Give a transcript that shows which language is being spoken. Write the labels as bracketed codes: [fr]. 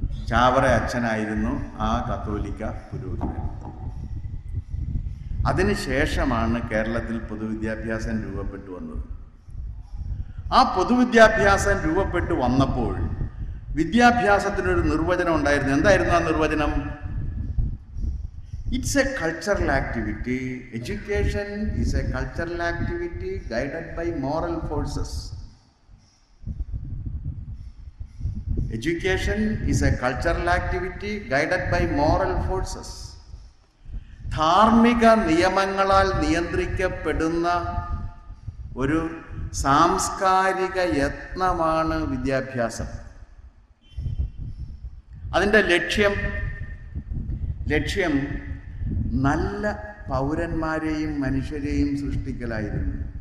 [ml] ചാവറ അച്ഛനായിരുന്നു ആ കത്തോലിക്ക പുരോഹിതൻ. അതിനുശേഷമാണ് കേരളത്തിൽ പൊതുവിദ്യാഭ്യാസം രൂപപ്പെട്ടു വന്നത്. ആ പൊതുവിദ്യാഭ്യാസം രൂപപ്പെട്ടു വന്നപ്പോൾ വിദ്യാഭ്യാസത്തിനൊരു നിർവചനം ഉണ്ടായിരുന്നു. എന്തായിരുന്നു ആ നിർവചനം? [en] It's a cultural activity. Education is a cultural activity guided by moral forces. Education is a cultural activity guided by moral forces. [ml] ധാർമ്മിക നിയമങ്ങളാൽ നിയന്ത്രിക്കപ്പെടുന്ന ഒരു സാംസ്കാരിക യത്നമാണ് വിദ്യാഭ്യാസം. അതിൻ്റെ ലക്ഷ്യം നല്ല പൗരന്മാരെയും മനുഷ്യരെയും സൃഷ്ടിക്കലായിരുന്നു.